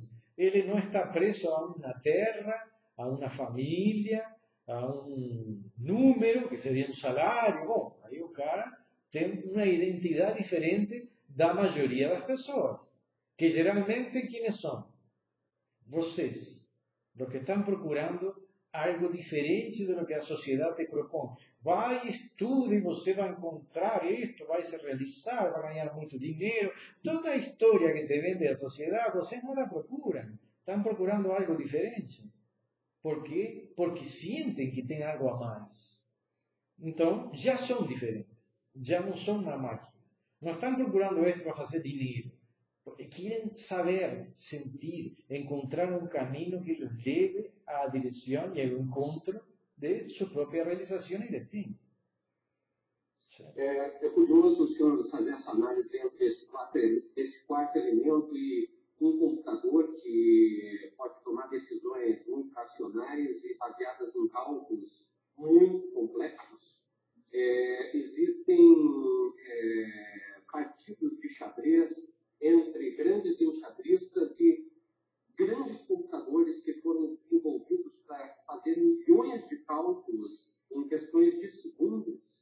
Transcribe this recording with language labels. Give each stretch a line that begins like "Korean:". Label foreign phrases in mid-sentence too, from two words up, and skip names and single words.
Portuguese: Ele não está preso a uma terra, a uma família, a um número, que seria um salário. Bom, aí o cara tem uma identidade diferente da maioria das pessoas. Que geralmente, quem são? Vocês.
Spanish: Los que están procurando algo diferente de lo que
Portuguese: a sociedade te propõe. Vai, estude, e você vai encontrar esto, vai se realizar, vai ganhar muito dinheiro. Toda a história que te vende a sociedade, vocês não la procuram. Estão procurando algo diferente. Por quê? Porque sentem que tem algo a mais. Então, já são diferentes. Já não são uma máquina. Não estão procurando esto para fazer dinheiro.
Spanish: Quieren saber, sentir, encontrar un camino que los lleve a la dirección y al encuentro de su propia realización y destino.
Portuguese: É curioso o senhor fazer essa análise entre esse quarto elemento e um computador que pode tomar decisões muito racionais e baseadas em cálculos muito complexos. Existem partidos de xadrez entre grandes enxadristas e grandes computadores que foram desenvolvidos para fazer milhões de cálculos em questões de segundos.